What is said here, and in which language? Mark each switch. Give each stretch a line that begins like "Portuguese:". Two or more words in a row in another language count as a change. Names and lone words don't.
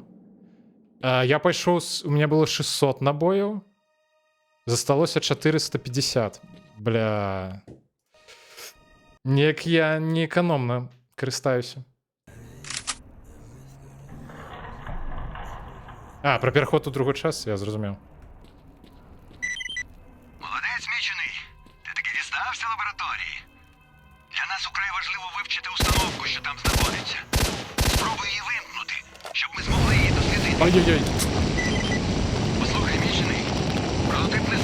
Belarusian: Я пайшоў,
Russian: у меня было
Belarusian: 600 набояў. Засталося 450. Бля. Неяк я не эканомна карыстаюся. Про пераход у другой час, я зрозумів.
Ukrainian: Молодець, мічений. Ти таки дістався лабораторії. Для нас украй важливо вивчити установку, що там знаходиться. Спробуй її вимкнути, щоб ми змогли її дослідити. Ой-ой-ой. Послухай, мічений. Прототип не